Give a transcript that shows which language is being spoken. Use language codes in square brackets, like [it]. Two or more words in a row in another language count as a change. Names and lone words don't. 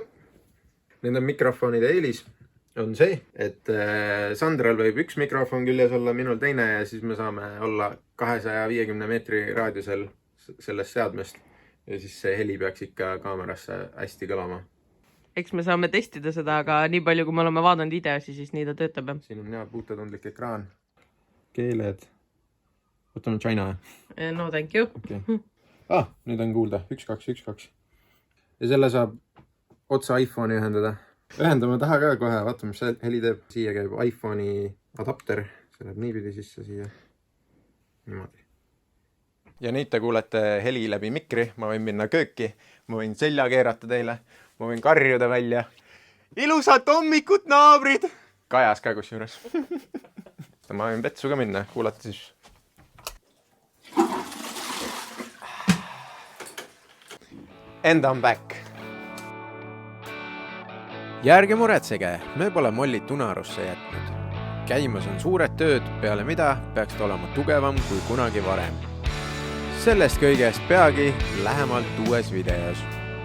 [et] Nende mikrofonide eelis on see, et Sandral võib üks mikrofon küljes olla, minul teine ja siis me saame olla 250 meetri raadiusel sellest seadmest. Ja siis see heli peaks ikka kaamerasse hästi kõlama. Eks me saame testida seda, aga nii palju, kui me oleme vaadanud videosi, siis nii ta töötab. Siin on hea puutetundlik ekraan. Keeled. Võtame China. [en] No thank you. [et] Okay. Nüüd on kuulda. 1212. Ja selle saab otsa iPhone'i ühendada. Ühendame taha ka kohe, vaatame, mis see heli teeb. Siia käib iPhone'i adapter. See läheb niipidi sisse siia. Niimoodi. Ja nüüd te kuulete heli läbi mikri. Ma võin minna kööki. Ma võin selja keerata teile. Ma võin karjuda välja. Ilusat hommikut, naabrid! Kajas ka kusjuures. Ma võin petsu ka minna. Kuulata siis. [en] And I'm back. [et] Ja ärge muretsege, me pole Mollit unarusse jätnud. Käimas on suured tööd, peale mida peaks ta olema tugevam kui kunagi varem. Sellest kõigest peagi lähemalt uues videos.